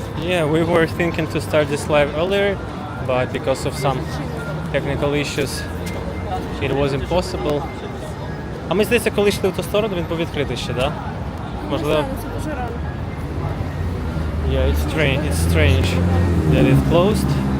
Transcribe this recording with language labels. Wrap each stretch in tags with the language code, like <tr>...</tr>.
<en>Yeah, we were thinking to start this live earlier, but because of some technical issues, it was impossible.</en> <uk>А ми, здається, коли йшли в ту сторону, він був відкритий ще, да? Можливо. Рано, це дуже рано.</uk> <en>Yeah, it's strange that it's closed.</en>